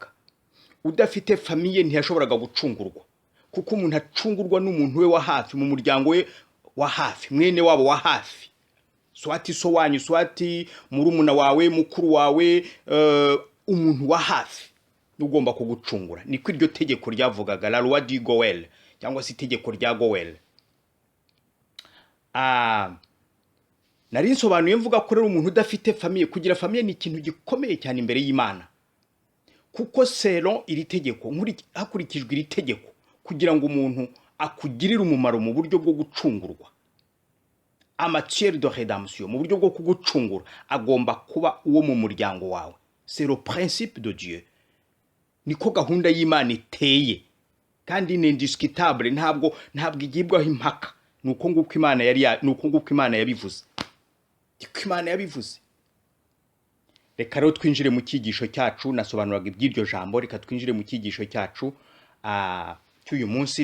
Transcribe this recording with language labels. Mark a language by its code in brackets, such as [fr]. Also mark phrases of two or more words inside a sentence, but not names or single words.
[rw] Udafite famille ntiyashoboraga gucungurwa, kuko umuntu acungurwa n'umuntu we wa hafi, mu muryango we wa hafi, mwene wabo wa hafi. Swati so wanyu, swati murumuna wawe, mukuru wawe, umuntu wa hafi ugomba kugucungura. Niko iryo tegeko ryavugaga, [fr] la loi du GOEL [rw] cyangwa se itegeko rya GOEL. Nari nsobanuye mvuga ko rero umuntu udafite famille, kugira famille ni ikintu gikomeye cyane imbere y'Imana. Kuko selon iri tegeko, hakurikijwe iri tegeko, kugira ngo umuntu akugirire umumaro mu buryo bwo gucungurwa, [fr] en matière de rédemption, [rw] mu buryo bwo kugucungura, agomba kuba uwo mu muryango wawe. [fr] C'est le principe de Dieu. [rw] Niko gahunda y'Imana iteye, kandi ni indiscutable, ntabwo igibwaho impaka. Nuko nguko Imana yabivuze. Niko Imana yabivuze. Reka rero twinjire mu cyigisho cyacu. Nasobanuraga iby'iryo jambo, reka twinjire mu cyigisho cyacu cy'uyu munsi.